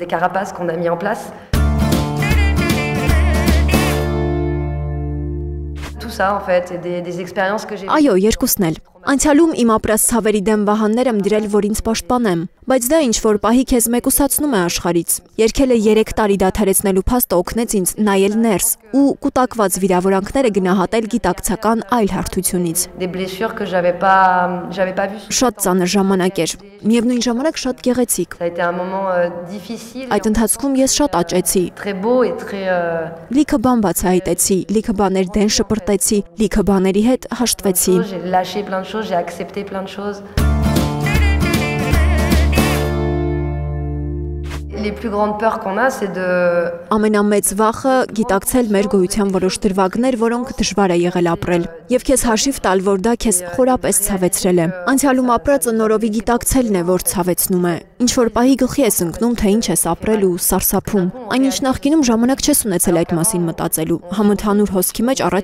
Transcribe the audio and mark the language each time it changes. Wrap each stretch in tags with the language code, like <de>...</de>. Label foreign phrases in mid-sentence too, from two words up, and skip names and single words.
<hy>Այո, երկուսն էլ։ Անցյալում իմ ապրած ցավերի դեմ վահաններ եմ դրել, որ ինձ պաշտպանեմ, բայց դա ինչ-որ պահի քեզ մեկուսացնում է աշխարհից։ Երգելը 3 տարի դադարեցնելու փաստը օգնեց ինձ նայել ներս ու կուտակված վիրավորանքները գնահատել գիտակցական այլ հարթությունից։ Շատ ծանր ժամանակ էր, միևնույն ժամանակ շատ գեղեցիկ։ Այդ ընթացքում ես շատ աճեցի։ Լիքը բան բացահայտեցի, լիքը բաներ դեն շպրտեցի, լիքը բաների հետ հաշտվեցի։</hy> <fr>J'ai accepté plein de choses. Les plus grandes peurs qu'on a, c'est de...</fr> <hy>Ամենամեծ վախը գիտակցել մեր գոյության որոշ դրվագներ, որոնք դժվար է եղել ապրել, եւ քեզ հաշիվ տալ, որ դա քեզ խորապես ցավեցրել է։ Անցյալում ապրածը նորովի գիտակցելն է, որ ցավեցնում է։ Ինչ որ պահի գլխի ես ընկնում, թե ինչ ես ապրել ու սարսափում։ Այնինչ նախկինում ժամանակ չես ունեցել այդ մասին մտածելու։ Համընդհանուր հոսքի մեջ առաջ</hy>